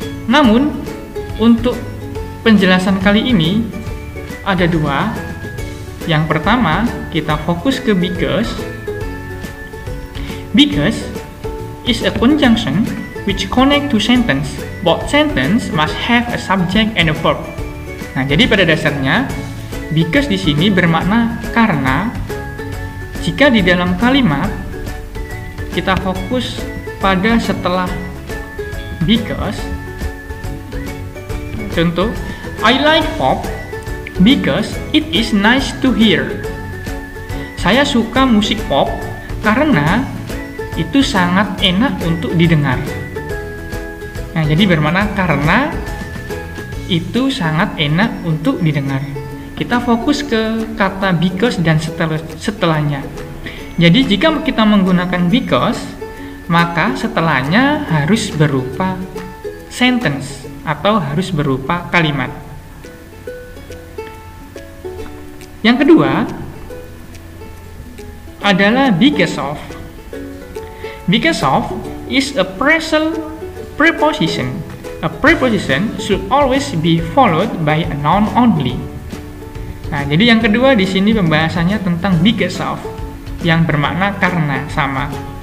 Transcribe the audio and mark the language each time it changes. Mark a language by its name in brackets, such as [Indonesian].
[Indonesian] Namun untuk penjelasan kali ini ada dua. Yang pertama, kita fokus ke because. [English] Because is a conjunction which connect to sentence. Both sentence must have a subject and a verb. [Indonesian] Nah, jadi pada dasarnya because di sini bermakna karena. Jika di dalam kalimat kita fokus pada setelah because. [English] Contoh, I like pop because it is nice to hear. [Indonesian] Saya suka musik pop karena itu sangat enak untuk didengar. Nah, jadi bermakna karena itu sangat enak untuk didengar. Kita fokus ke kata because dan setelahnya. Jadi jika kita menggunakan because, maka setelahnya harus berupa sentence atau harus berupa kalimat. Yang kedua adalah because of. [English] Because of is a phrasal preposition. A preposition should always be followed by a noun only. [Indonesian] Nah, jadi yang kedua di sini pembahasannya tentang because of yang bermakna karena, sama.